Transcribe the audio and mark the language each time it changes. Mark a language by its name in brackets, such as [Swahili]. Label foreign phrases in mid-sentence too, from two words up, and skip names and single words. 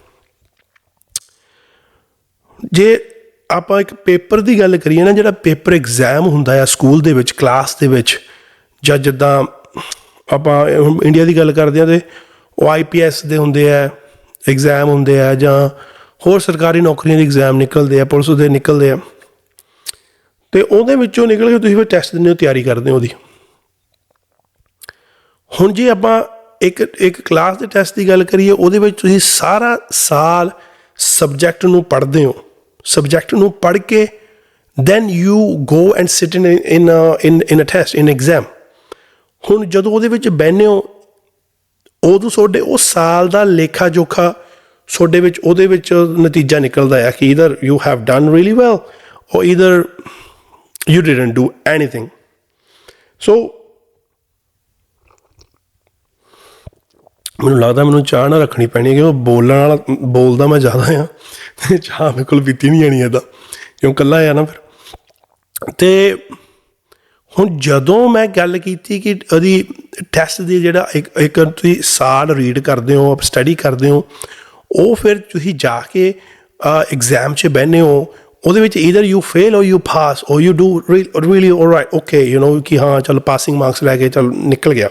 [Punjabi] ਜੇ ਆਪਾਂ ਇੱਕ ਪੇਪਰ ਦੀ ਗੱਲ ਕਰੀਏ ਨਾ, ਜਿਹੜਾ ਪੇਪਰ ਐਗਜ਼ਾਮ ਹੁੰਦਾ ਆ ਸਕੂਲ ਦੇ ਵਿੱਚ, ਕਲਾਸ ਦੇ ਵਿੱਚ, ਜਾਂ ਜਿੱਦਾਂ ਆਪਾਂ ਇੰਡੀਆ ਦੀ ਗੱਲ ਕਰਦੇ ਹਾਂ ਤਾਂ ਉਹ IPS ਦੇ ਹੁੰਦੇ ਆ ਐਗਜ਼ਾਮ ਹੁੰਦੇ ਆ, ਜਾਂ ਹੋਰ ਸਰਕਾਰੀ ਨੌਕਰੀਆਂ ਦੇ ਐਗਜ਼ਾਮ ਨਿਕਲਦੇ ਆ, ਪੁਲਿਸ ਦੇ ਨਿਕਲਦੇ ਆ, ਅਤੇ ਉਹਦੇ ਵਿੱਚੋਂ ਨਿਕਲ ਕੇ ਤੁਸੀਂ ਫਿਰ ਟੈਸਟ ਦਿੰਦੇ ਹੋ, ਤਿਆਰੀ ਕਰਦੇ ਹੋ ਉਹਦੀ। ਹੁਣ ਜੇ ਆਪਾਂ ਇੱਕ ਕਲਾਸ ਦੇ ਟੈਸਟ ਦੀ ਗੱਲ ਕਰੀਏ, ਉਹਦੇ ਵਿੱਚ ਤੁਸੀਂ ਸਾਰਾ ਸਾਲ ਸਬਜੈਕਟ ਨੂੰ ਪੜ੍ਹਦੇ ਹੋ, ਸਬਜੈਕਟ ਨੂੰ ਪੜ੍ਹ ਕੇ [English] then you go and sit in a test, in exam। [Punjabi] ਹੁਣ ਜਦੋਂ ਉਹਦੇ ਵਿੱਚ ਬਹਿੰਦੇ ਹੋ, ਉਦੋਂ ਤੁਹਾਡੇ ਉਹ ਸਾਲ ਦਾ ਲੇਖਾ ਜੋਖਾ ਤੁਹਾਡੇ ਵਿੱਚ, ਉਹਦੇ ਵਿੱਚ ਨਤੀਜਾ ਨਿਕਲਦਾ ਹੈ ਕਿ [English] either you have done really well or either you didn't do anything। [Punjabi] So ਮੈਨੂੰ ਲੱਗਦਾ ਮੈਨੂੰ ਚਾਹ ਨਾ ਰੱਖਣੀ ਪੈਣੀ, ਕਿਉਂਕਿ ਬੋਲਦਾ ਮੈਂ ਜ਼ਿਆਦਾ ਹਾਂ, ਅਤੇ ਚਾਹ ਮੇਰੇ ਕੋਲ ਪੀਤੀ ਨਹੀਂ ਜਾਣੀ ਇੱਦਾਂ, ਕਿਉਂ ਇਕੱਲਾ ਆ ਨਾ ਫਿਰ। ਅਤੇ ਹੁਣ ਜਦੋਂ ਮੈਂ ਗੱਲ ਕੀਤੀ ਕਿ ਉਹਦੀ ਟੈਸਟ ਦੀ ਜਿਹੜਾ ਇੱਕ ਤੁਸੀਂ ਸਾਲ ਰੀਡ ਕਰਦੇ ਹੋ, ਸਟੱਡੀ ਕਰਦੇ ਹੋ, ਉਹ ਫਿਰ ਤੁਸੀਂ ਜਾ ਕੇ ਐਗਜ਼ਾਮ 'ਚ ਬਹਿੰਦੇ ਹੋ, ਉਹਦੇ ਵਿੱਚ [English] either you fail or you pass or you do really alright, okay, you know [Punjabi] ਕਿ ਹਾਂ ਚੱਲ [English] passing marks [Punjabi] ਲੈ ਕੇ ਚੱਲ ਨਿਕਲ ਗਿਆ।